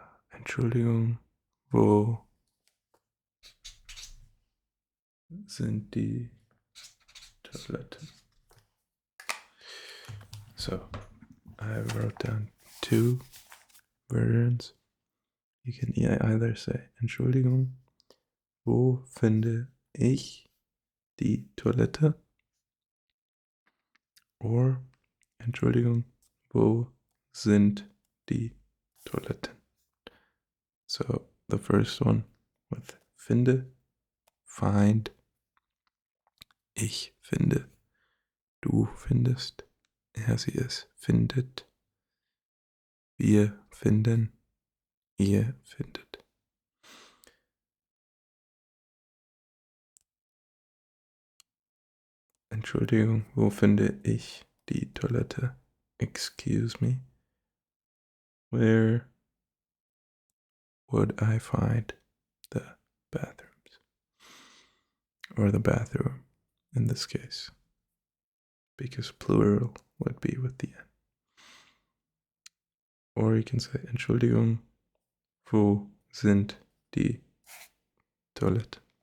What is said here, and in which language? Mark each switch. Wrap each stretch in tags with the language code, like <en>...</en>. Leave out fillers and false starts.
<de>Entschuldigung, wo sind die Toiletten?</de> <en>So, I wrote down two versions. You can either say</en> <de>Entschuldigung, wo finde ich die Toilette? Or Entschuldigung, wo sind die Toiletten?</de> <en>So the first one with finde, find.</en> <de>Ich finde, du findest, er, sie, es findet, wir finden, ihr findet. Entschuldigung, wo finde ich die Toilette?</de> <en>Excuse me. Where would I find the bathrooms? Or the bathroom in this case. Because plural would be with the N. Or you can say</en> <de>Entschuldigung, wo sind die Toiletten?</de>